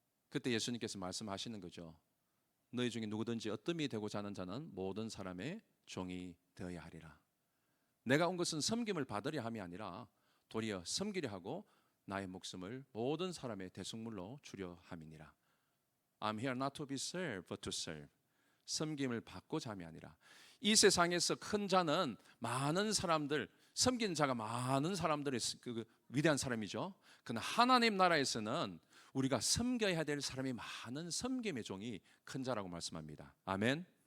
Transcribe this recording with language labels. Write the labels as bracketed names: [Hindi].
[Korean] 그때 예수님께서 말씀하시는 거죠. 너희 중에 누구든지 어뜸이 되고자 하는 자는 모든 사람의 종이 되어야 하리라. 내가 온 것은 섬김을 받으려 함이 아니라 도리어 섬기려 하고 나의 목숨을 모든 사람의 대속물로 주려 함이니라. [English] I'm here not to be served, but to serve. [Korean] 섬김을 받고자 함이 아니라. 이 세상에서 큰 자는 많은 사람들, 섬기는 자가 많은 사람들의 그 위대한 사람이죠. 그러나 하나님 나라에서는 우리가 섬겨야 될 사람이 많은 섬김의 종이 큰 자라고 말씀합니다. 아멘.